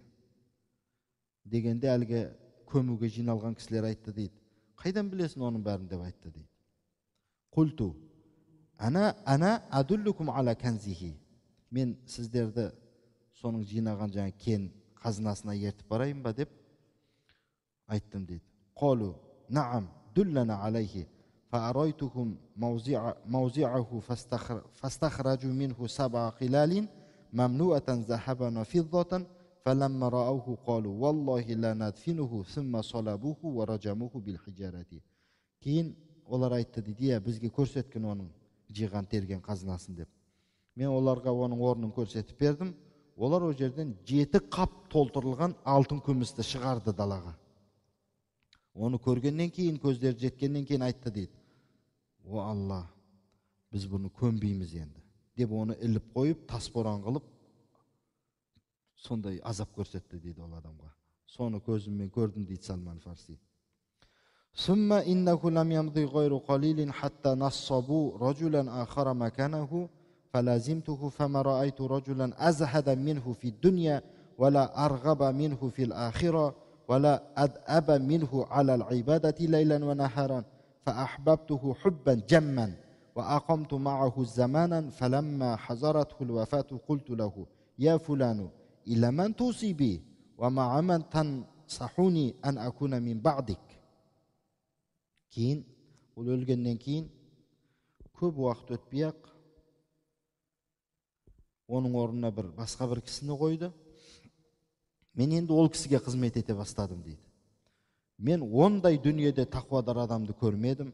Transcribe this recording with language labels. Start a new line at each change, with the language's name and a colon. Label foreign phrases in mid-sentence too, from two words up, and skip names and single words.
Kazakh: Дегенде әлгі көмуге жиналған кісілер айтты дейді. Қайдан білесің оның бәрін деп айтты дейді.
Arabic: قلت أنا أدلكم على كنزه.
Kazakh: Мен сіздерді соның жинаған жаңа кен қазынасына ертіп барайын ба деп айттым дейді.
Arabic: Қолу, نعم دلنا عليه. فأريتهم موضعه فاستخرجوا منه 7 قلال مملوءة ذهبا وفضة فلما رأوه قالوا والله لا ندفنه ثم صلبوه ورجموه بالحجارة.
Kazakh: Кейін олар айтты дейді, бізге көрсеткен оның жиған терген қазынасын деп. Мен оларға оның орнын көрсетіп бердім. Олар о жерден 7 қап толтырылған алтын күмісті шығарды далаға. Оны көргеннен кейін, көздері жеткеннен кейін айтты дейді. О Алла, біз бұны көмбейміз енді. Деп оны іліп қойып, тасборан қылып, сондай азап көрсетті дейді ол адамға. Соны көзіммен көрдім дейді Салман Фарси.
Arabic: ثم إنه لم يمض غير قليل حتى نصبوا رجلا آخر مكانه فلزمته فما رأيت رجلا أزهد منه في الدنيا ولا أرغب منه في الآخرة ولا أدأب منه على العبادة ليلا ونهارا فأحببته حبا جما وأقمت معه زمانا فلما حضرته الوفاة قلت له يا فلان إلى من توصي بي ومع من تنصحني أن أكون من بعدك.
Kazakh: Кейін, ол өлгеннен кейін көп уақыт өтпей-ақ оның орнына басқа бір кісіні қойды. Мен енді ол кісіге қызмет ете бастадым дейді. Мен ондай дүниеде тақуадар адамды көрмедім.